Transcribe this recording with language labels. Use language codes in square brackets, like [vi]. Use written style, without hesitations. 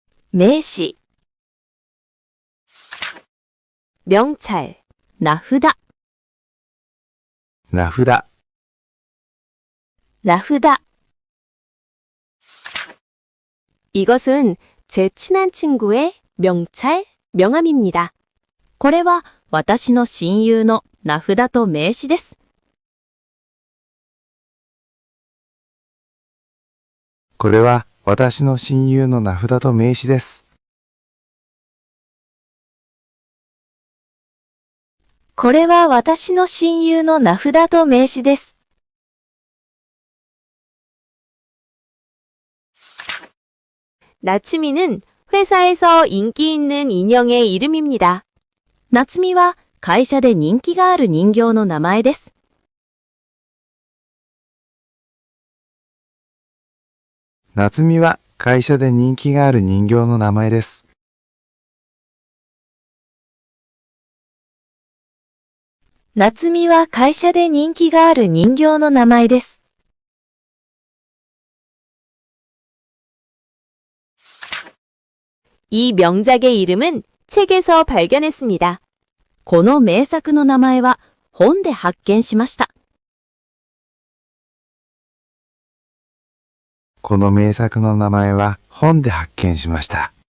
[ja] 名詞명찰, 名札、名札、 [ko] 名札이것은 제 친한 친구의 명찰, 명함입니다. [ja] これは私の親友の名札と名刺です。これは私の親友の名札と名刺です。これは私の親友の名札と名刺です。 [ko] 나츠미는 회사에서 인기 있는 인형의 이름입니다. [ja] 夏美は会社で人気がある人形の名前です。夏美は会社で人気がある人形の名前です。夏美は会社で人気がある人形の名前です。 [ko] 이 명작의 이름은 책에서 발견했습니다. [ja] この名作の名前は本で発見しました。この名作の名前は本で発見しました。